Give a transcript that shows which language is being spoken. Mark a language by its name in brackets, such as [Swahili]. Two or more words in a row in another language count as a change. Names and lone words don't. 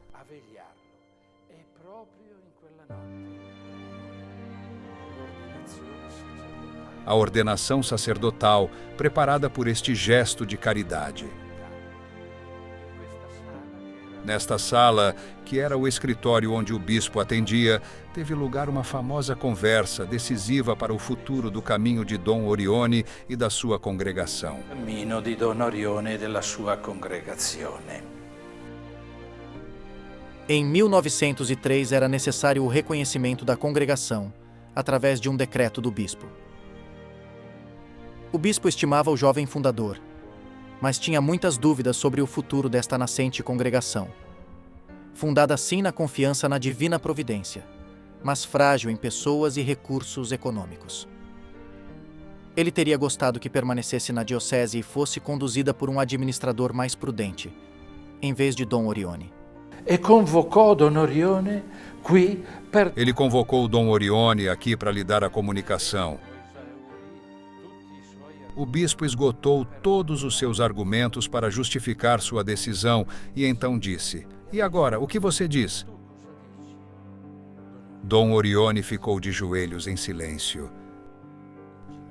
[Portuguese] A ordenação sacerdotal, preparada por este gesto de caridade. Nesta sala, que era o escritório onde o bispo atendia, teve lugar uma famosa conversa decisiva para o futuro do caminho de Dom Orione e da sua congregação. [Italian] Cammino di Don Orione e della sua congregazione. [Portuguese] Em 1903 era necessário o reconhecimento da congregação, através de um decreto do bispo. O bispo estimava o jovem fundador, mas tinha muitas dúvidas sobre o futuro desta nascente congregação. Fundada assim na confiança na divina providência, mas frágil em pessoas e recursos econômicos. Ele teria gostado que permanecesse na diocese e fosse conduzida por um administrador mais prudente, em vez de Dom Orione. [Italian] E convocò Don Orione qui per... [Portuguese] Ele convocou Dom Orione aqui para lhe dar a comunicação. O bispo esgotou todos os seus argumentos para justificar sua decisão e então disse: "E agora, o que você diz?" Dom Orione ficou de joelhos em silêncio.